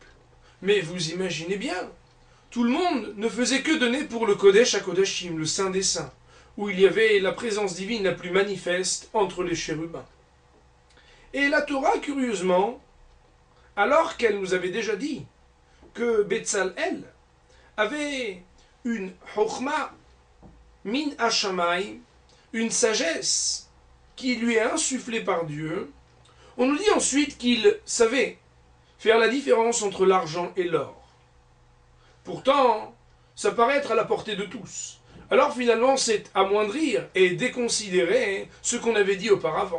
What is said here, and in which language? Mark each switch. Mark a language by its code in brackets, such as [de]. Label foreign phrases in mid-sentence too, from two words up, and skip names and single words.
[fr] Mais vous imaginez bien, tout le monde ne faisait que donner pour le [he] קודש הקודשים, [fr] le Saint des Saints, où il y avait la présence divine la plus manifeste entre les chérubins. Et la Torah, curieusement, alors qu'elle nous avait déjà dit que Betzalel avait une [he] חכמה מן השמים, [fr] une sagesse qui lui est insufflée par Dieu, on nous dit ensuite qu'il savait faire la différence entre l'argent et l'or. Pourtant, ça paraît être à la portée de tous. Alors finalement, c'est amoindrir et déconsidérer ce qu'on avait dit auparavant.